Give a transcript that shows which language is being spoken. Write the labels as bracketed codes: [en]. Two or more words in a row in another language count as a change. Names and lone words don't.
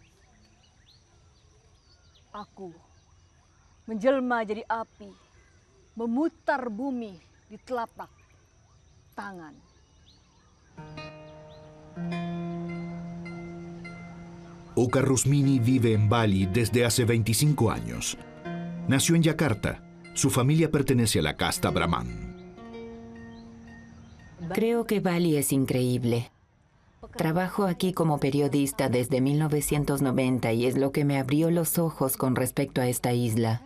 [id] Aku menjelma jadi api, memutar bumi di telapak tangan. [es] Oka Rusmini vive en Bali desde hace 25 años. Nació en Yakarta. Su familia pertenece a la casta Brahman. Creo que Bali es increíble. Trabajo aquí como periodista desde 1990 y es lo que me abrió los ojos con respecto a esta isla.